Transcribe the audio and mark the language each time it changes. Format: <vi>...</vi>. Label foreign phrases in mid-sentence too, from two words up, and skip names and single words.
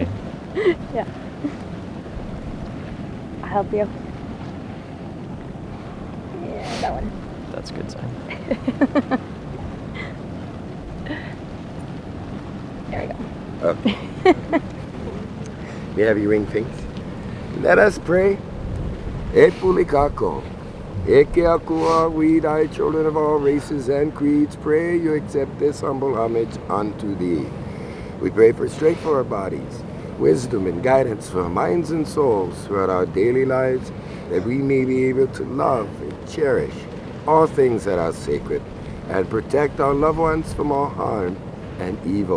<en>Yeah. I'll help you. Yeah, that one. That's a good sign. There we go. Okay. May I have your ring things? Let us pray.</en> <haw>E pulikako. Eke akua,</haw> <en>we thy children of all races and creeds, pray you accept this humble homage unto thee. We pray for strength for our bodies, wisdom and guidance for our minds and souls throughout our daily lives, that we may be able to love and cherish all things that are sacred and protect our loved ones from all harm and evil.</en>